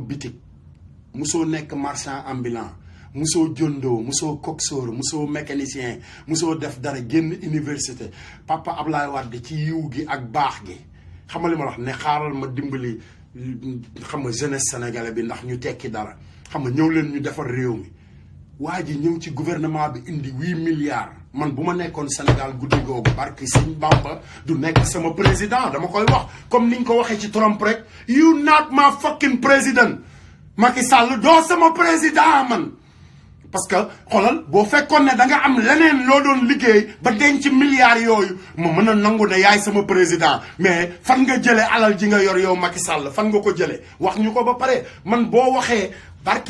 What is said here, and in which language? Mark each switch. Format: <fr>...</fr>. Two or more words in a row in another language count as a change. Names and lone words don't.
<wo>bitik musoo nekk marchand ambulant musoo jondoo musoo coxeur musoo mécanicien musoo def dara génn université papa Ablaye Wade ci yiw gi ak baax gi xam nga li ma wax ne xaaral ma dimbali xam nga jeunesse sénégalais bi ndax ñu tekki dara xam nga ñëw leen ñu defar réew mi waa ji ñëw ci gouvernement bi indi 8 milliards man bu ma nekkoon Sénégal guddi googu barki Sëñ Bamba du nekk sama président dama koy wax comme niñ ko waxee ci Trump rek</wo> <en>you not my fucking président</en> <wo>Macky Sall doo sama président man</wo> <fr>parce que</fr> <wo>xoolal boo fekkoon ne da nga am leneen loo doon liggéey ba denc milliards yooyu ma mën a nangu ne yaay sama président mais fan nga jëlee alal ji nga yor yow Macky Sall fan nga ko jëlee wax ñu ko ba pare man boo waxee barki</wo>